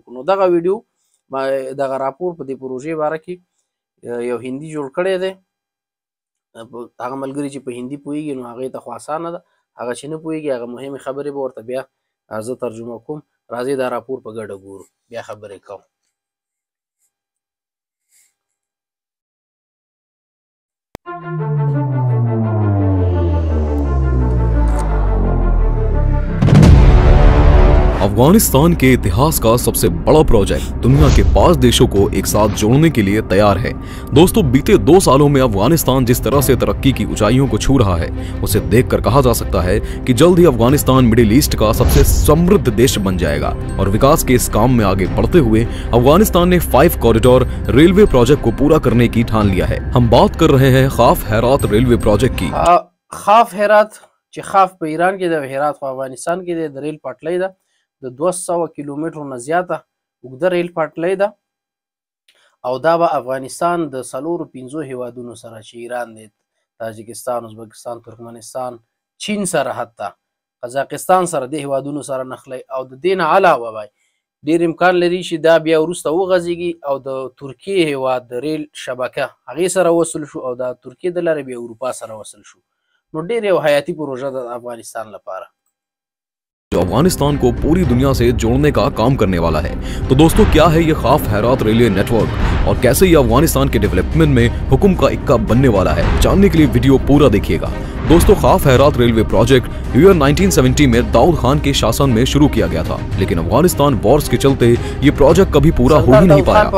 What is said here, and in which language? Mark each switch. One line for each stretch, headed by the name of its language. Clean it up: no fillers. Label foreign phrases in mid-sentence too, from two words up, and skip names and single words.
Pashto: نو دغه ویډیو دغه راپور په دې پروژې باره کې یو هندي جوړ کړی دی. هغه ملګري چې په هندي پوهېږي نو هغې ته خو اسانه ده، هغه چې نه پوهېږي هغه مهمې خبرې به ورته بیا زه ترجمه کوم. راځئ دا راپور په ګډه ګورو بیا خبرې کوم.
Hindi: अफगानिस्तान के इतिहास का सबसे बड़ा प्रोजेक्ट दुनिया के 5 देशों को एक साथ जोड़ने के लिए तैयार है। दोस्तों, बीते 2 सालों में अफगानिस्तान जिस तरह से तरक्की की ऊंचाइयों को छू रहा है उसे देखकर कहा जा सकता है कि जल्द ही अफगानिस्तान मिडिल ईस्ट का सबसे समृद्ध देश बन जाएगा। और विकास के इस काम में आगे बढ़ते हुए अफगानिस्तान ने 5 कॉरिडोर रेलवे प्रोजेक्ट को पूरा करने की ठान लिया है। हम बात कर रहे हैं खाफ हेरात रेलवे प्रोजेक्ट की।
Pashto: खाफ हेरात چې खाफ په ایران کې د हेरात په افغانستان کې د ریل پټلۍ ده، د 200 کیلومترو نه زیاته اوږده ریل پټلۍ ده او دا به افغانستان د 4-5 هیوادونو سره چې ایران دی، تاجکستان، ازبکستان، ترکمنستان، چین سره، حتی قزاقستان سره، د هیوادونو سره نښلي او د دې نه علاوه به ډېر امکان لري چې دا بیا وروسته وغځېږي او د ترکیې هیواد د ریل شبکه هغې سره وصل شو او د ترکیې د لارې بیا اروپا سره وصل شو. نو ډېر یو حیاتي پروژه ده د افغانستان لپاره
Hindi: जो अफगानिस्तान को पूरी दुनिया से जोड़ने का काम करने वाला है। तो दोस्तों, क्या है ये खाफ हेरात रेलवे नेटवर्क और कैसे ये अफगानिस्तान के डेवलपमेंट में हुक्म का इक्का बनने वाला है, जानने के लिए वीडियो पूरा देखिएगा। दोस्तों, खाफ हेरात रेलवे प्रोजेक्ट ईयर 1970 में दाऊद खान के शासन में शुरू किया गया था, लेकिन अफगानिस्तान वॉर्स के चलते ये प्रोजेक्ट कभी पूरा हो ही नहीं पाया।